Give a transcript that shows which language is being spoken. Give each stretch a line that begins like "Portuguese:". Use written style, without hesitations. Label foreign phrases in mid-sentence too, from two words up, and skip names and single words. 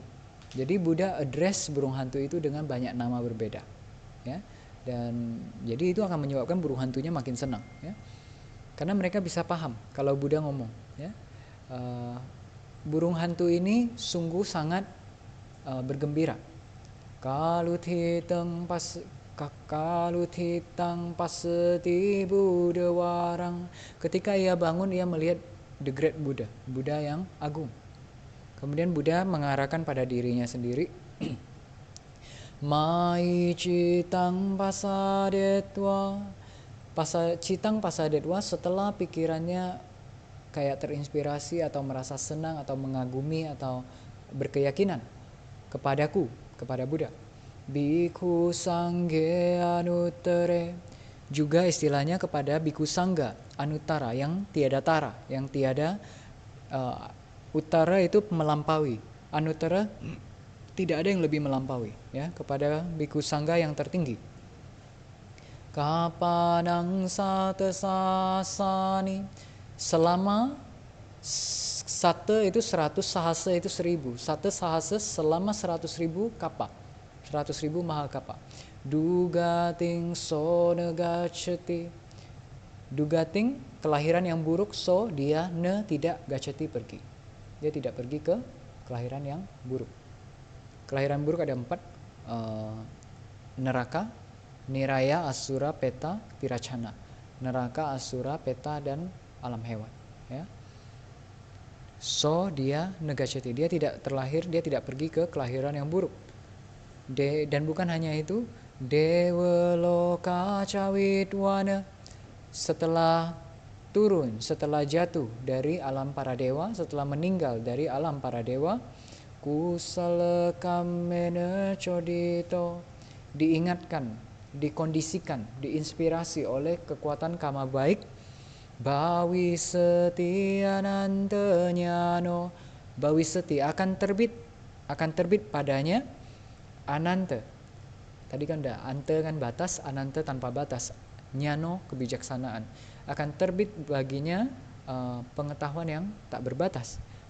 Indonesian: Jadi Buddha address burung hantu itu dengan banyak nama berbeda, ya. Dan jadi itu akan menyebabkan burung hantunya makin senang, ya, karena mereka bisa paham kalau Buddha ngomong, ya. Burung hantu ini sungguh sangat bergembira.
Pali: Kaluthitang pasati Buddha warang.
Indonesian: Ketika ia bangun, ia melihat
English: the great Buddha,
Indonesian: Buddha yang agung. Kemudian Buddha mengarahkan pada dirinya sendiri.
Pali: Mai citang pasadetwa. Citang pasadetwa,
Indonesian: setelah pikirannya kayak terinspirasi atau merasa senang atau mengagumi atau berkeyakinan kepadaku, kepada Buddha.
Pali: Bhikkhu sangge anuttare,
Indonesian: juga istilahnya kepada
Pali: bhikkhu sangga anuttara,
Indonesian: yang tiada tara, yang tiada utara itu melampaui, anuttara tidak ada yang lebih melampaui, ya, kepada bhikkhu sangga yang tertinggi.
Pali: Kapanang sate sasani,
Indonesian: selama sate itu 100, sahasa itu 1000.
Pali: Sate sahasa
Indonesian: selama 100.000 kapa.
Pali: 100.000 mahakapa. Dugating so negaceti.
Indonesian: Dugating kelahiran yang buruk, so dia ne tidak gaceti pergi. Dia tidak pergi ke kelahiran yang buruk. Kelahiran buruk ada 4, neraka, niraya, asura, peta, tiracana. Neraka, asura, peta, dan alam hewan. Ya. So dia negaceti, dia tidak terlahir, dia tidak pergi ke kelahiran yang buruk. Dan bukan hanya itu,
Pali: dewaloka cawitwana,
Indonesian: setelah turun, setelah jatuh dari alam para dewa, setelah meninggal dari alam para dewa,
Pali: kusala kamena codito,
Indonesian: diingatkan, dikondisikan, diinspirasi oleh kekuatan kama baik,
Pali: bawi seti anantanyano, bawi seti
Indonesian: akan terbit padanya ananta. Tadi kan ada ante kan batas, ananta tanpa batas, nyano kebijaksanaan, akan terbit baginya pengetahuan yang tak berbatas.